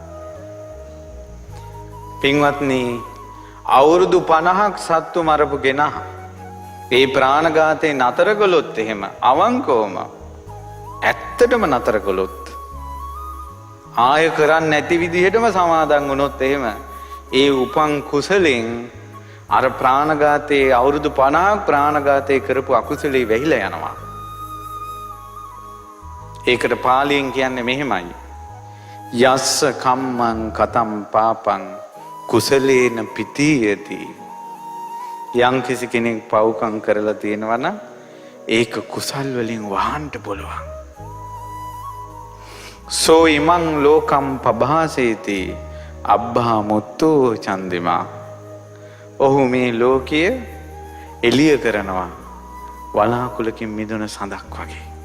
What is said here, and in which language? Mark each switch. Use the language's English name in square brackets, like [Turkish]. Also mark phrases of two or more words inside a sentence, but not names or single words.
[Sinhala] පින්වත්නි, අවුරුදු 50ක් සත්තු මරපු කෙනා ඒ ප්‍රාණඝාතේ නතර කළොත් එහෙම අවංකවම ඇත්තටම නතර කළොත් ආය කරන්නේ නැති විදිහටම සමාදන් වුණොත් එහෙම ඒ උපන් කුසලෙන් අර ප්‍රාණඝාතේ අවුරුදු 50ක් ප්‍රාණඝාතේ කරපු අකුසලේ වැහිලා යනවා. ඒකට පාලියෙන් කියන්නේ මෙහෙමයි. [Pali] යස්ස කම්මං කතම් පාපං කුසලේන පිතීයති. [Sinhala] යම් කිසි කෙනෙක් පව්කම් කරලා තියෙනවා නම් ඒක කුසල් වලින් වහන්න පුළුවන්. [Pali] සෝ ඉමං ලෝකම් පභාසේති අබ්බා මුත්තෝ චන්දිමා. [Sinhala] ඔහු මේ ලෝකය එළිය කරනවා වලාකුලකින් මිදුන සඳක් වගේ.